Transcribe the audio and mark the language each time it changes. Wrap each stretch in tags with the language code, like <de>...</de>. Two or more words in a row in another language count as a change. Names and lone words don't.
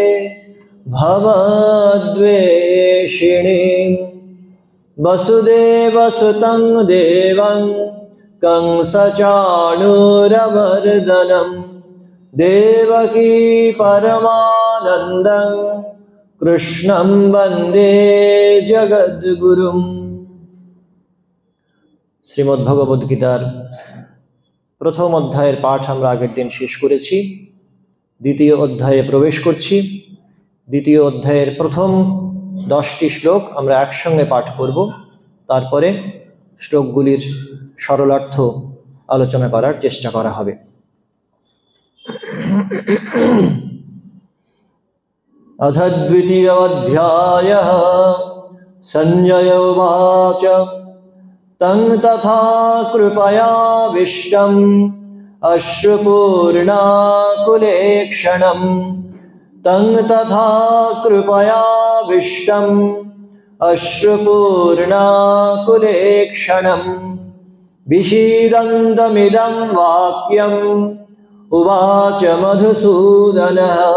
<sa>भवद्वेषिणीम् वसुदेवसुतं देवं कंसचाणूरमर्दनं देवकी परमानन्दं कृष्णं वन्दे जगद्गुरुम्।</sa> <bn>শ্রীমদ্ভগবদ্গীতার প্রথম অধ্যায়ের পাঠ আমরা আগের দিন শেষ করেছি। দ্বিতীয় অধ্যায়ে প্রবেশ করছি। দ্বিতীয় অধ্যায়ের প্রথম 10টি শ্লোক আমরা একসঙ্গে পাঠ করব, তারপরে শ্লোকগুলির সরলার্থ আলোচনা করার চেষ্টা করা হবে।</bn> <sa>अथ द्वितीयोऽध्यायः। सञ्जय उवाच तं तथा कृपयाविष्टम् अश्रुपूर्णाकुलेक्षणम् तं तथा कृपयाविष्टम् अश्रुपूर्णाकुलेक्षणम् विषीदन्तमिदं वाक्यम् उवाच मधुसूदनः।</sa>